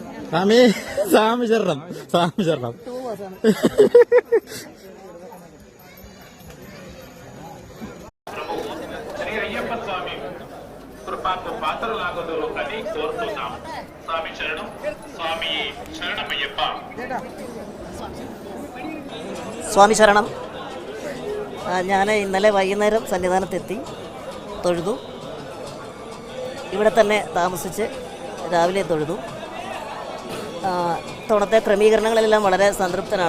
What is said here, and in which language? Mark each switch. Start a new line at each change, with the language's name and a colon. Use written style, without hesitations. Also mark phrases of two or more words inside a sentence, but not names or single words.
Malayalam: സ്വാമി സ്വാമി ശരണം, സ്വാമി ശരണം.
Telugu: శ్రీ అయ్యప్ప స్వామి కృపకు పాత్రలాగదురు అని కోరుతున్నాం. స్వామి శరణం. స్వామి శరణమయ్యప్ప.
Malayalam: സ്വാമി ശരണം. ഞാൻ ഇന്നലെ വൈകുന്നേരം സന്നിധാനത്തെത്തി, തൊഴുതു. ഇവിടെ തന്നെ താമസിച്ച് രാവിലെ തൊഴുതു. തവണത്തെ ക്രമീകരണങ്ങളിലെല്ലാം വളരെ സംതൃപ്തനാണ്.